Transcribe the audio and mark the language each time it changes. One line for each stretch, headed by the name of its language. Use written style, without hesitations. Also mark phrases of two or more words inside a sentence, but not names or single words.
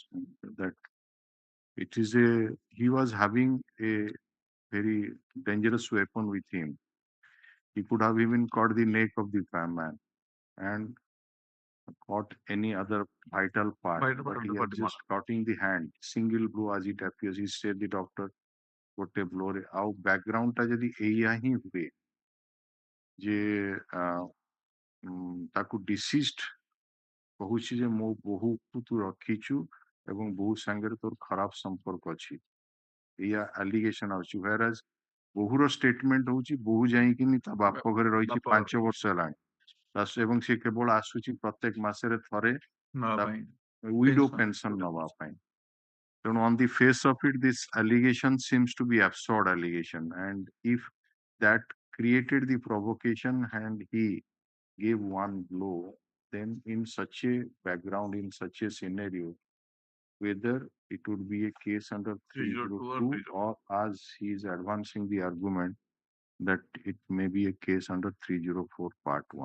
English: That it is he was having a very dangerous weapon with him. He could have even caught the neck of the man and caught any other vital part, but he has just cutting the hand, single blow as it appears. He said the doctor,
Odia: ଗୋଟେ blow ରେ ଆଉ background ଟା ଯଦି ଏଇଆ ହିଁ ହୁଏ ଯେ ତାକୁ deceased କହୁଛି ଯେ ମୋ ବୋହୂକୁ ତୁ ରଖିଛୁ ଏବଂ ବୋହୂ ସାଙ୍ଗରେ ତୋର ଖରାପ ସମ୍ପର୍କ ଅଛି, ଏଇଆ allegation ଆସୁଛି, whereas ବୋହୂର statement ହଉଛି ବୋହୂ ଯାଇକିନି ତା ବାପ ଘରେ ରହିଛି 5 ବର୍ଷ ହେଲାଣି ଏବଂ ସେ କେବଳ ଆସୁଛି ପ୍ରତ୍ୟେକ ମାସରେ ଥରେ
English: widow pension
Odia: ନବା ପାଇଁ.
English: ତେଣୁ on the face of it, this allegation seems to be absurd allegation, and if that created the provocation and he gave one blow, then in such a background, in such a scenario, whether it would be a case under 302 or as he is advancing the argument that it may be a case under 304 part 1.